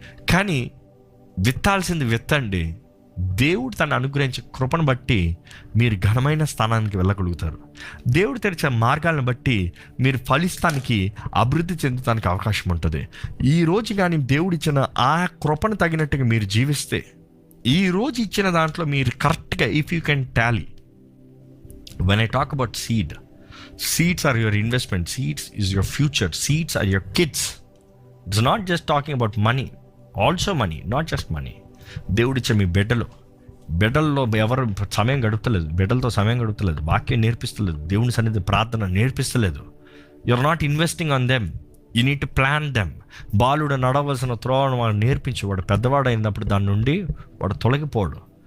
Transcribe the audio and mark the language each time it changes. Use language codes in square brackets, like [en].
[te] కానీ విత్తాల్సింది విత్తండి. దేవుడు తను అనుగ్రహించే కృపను బట్టి మీరు ఘనమైన స్థానానికి వెళ్ళగలుగుతారు. దేవుడు తెరిచే మార్గాలను బట్టి మీరు ఫలిస్తానికి, అభివృద్ధి చెందడానికి అవకాశం ఉంటుంది. ఈ రోజు కానీ దేవుడిచ్చిన ఆ కృపను తగినట్టుగా మీరు జీవిస్తే, ఈ రోజు ఇచ్చిన దాంట్లో మీరు కరెక్ట్గా [en] If you can tally. When I talk about seeds are your investment, seeds is your future, seeds are your kids. It's not just talking about money, also money, not just money. [te] దేవుడిచ్చే మీ బిడ్డల్లో ఎవరు సమయం గడుపుతలేదు, బిడ్డలతో సమయం గడుపుతలేదు, వాక్యం నేర్పిస్తలేదు, దేవుని సన్నిధి ప్రార్థన నేర్పిస్తలేదు. [en] You are not investing on them. You need to plan them. [te] బాలుడు నడవలసిన త్రోవను వాడు నేర్పించి, వాడు పెద్దవాడు అయినప్పుడు దాని నుండి వాడు తొలగిపోడు.